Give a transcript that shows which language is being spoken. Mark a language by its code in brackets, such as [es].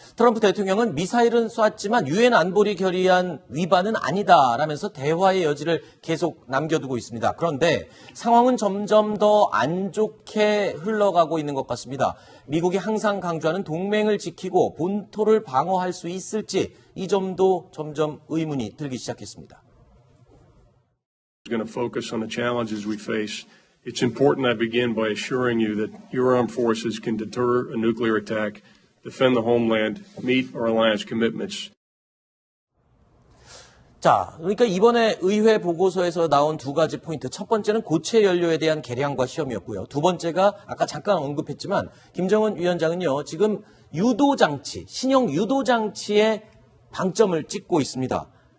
[ko] 트럼프 대통령은 미사일은 쐈지만 유엔 안보리 결의안 위반은 아니다라면서 대화의 여지를 계속 남겨두고 있습니다. 그런데 상황은 점점 더 안 좋게 흘러가고 있는 것 같습니다. 미국이 항상 강조하는 동맹을 지키고 본토를 방어할 수 있을지 이 점도 점점 의문이 들기 시작했습니다. [en] Going to focus on the challenges we face. It's important I begin by assuring you that your armed forces can deter a nuclear attack, defend the homeland, meet our alliance commitments. [ko] 자, 그러니까 이번에 의회 보고서에서 나온 두 가지 포인트. 첫 번째는 고체 연료에 대한 개량과 시험이었고요. 두 번째가 아까 잠깐 언급했지만 김정은 위원장은요, 지금 유도장치, 신형 유도장치에 방점을 찍고 있습니다.